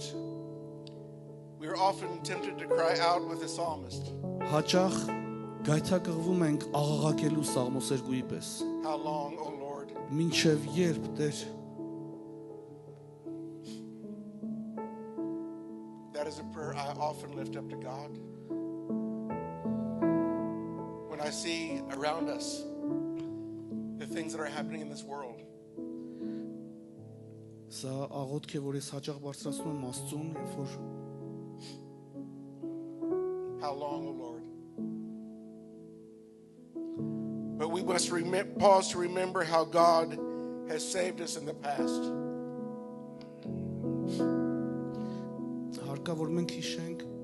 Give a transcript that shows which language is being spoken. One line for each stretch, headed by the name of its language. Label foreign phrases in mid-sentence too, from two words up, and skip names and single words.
English: We are often tempted to cry out with the psalmist,
Armenian: հաճախ գայթակղվում ենք աղաղակելու Սաղմոսերգուի պես։
English: how long, O Lord?
Armenian: Մինչև երբ, Տեր,
English: That is a prayer I often lift up to God. When I see around us the things that are happening in this world,
Armenian: սա աղոթք է, որ ես հաճախ բարձրացնում եմ Աստծուն, երբ որ
English: how long, O Lord? But we must pause to remember how God has saved us in the past.
Armenian: հարկա որ մենք հիշենք